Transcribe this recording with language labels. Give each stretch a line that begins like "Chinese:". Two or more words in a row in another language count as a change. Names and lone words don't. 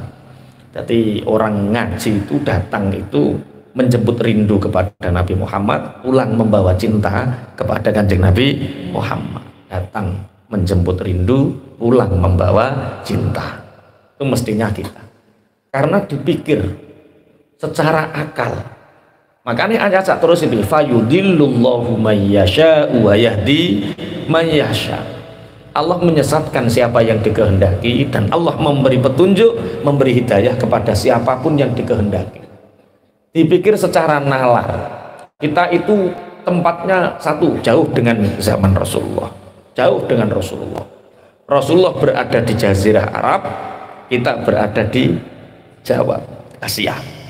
Indonesian: Jadi orang ngaji itu datang itu menjemput rindu kepada Nabi Muhammad, pulang membawa cinta kepada Kanjeng Nabi Muhammad. Datang menjemput rindu, pulang membawa cinta. Itu mestinya kita. Karena dipikir secara akal. Makanya ayat sak terus ini
Arabic: fayudillullahu may yasha'u wa yahdi may yasha'.
Indonesian: Allah menyesatkan siapa yang dikehendaki dan Allah memberi petunjuk, memberi hidayah kepada siapapun yang dikehendaki. Dipikir secara nalar. Kita itu tempatnya satu, jauh dengan zaman Rasulullah. Jauh dengan Rasulullah. Rasulullah berada di Jazirah Arab, kita berada di Jawa, Asia.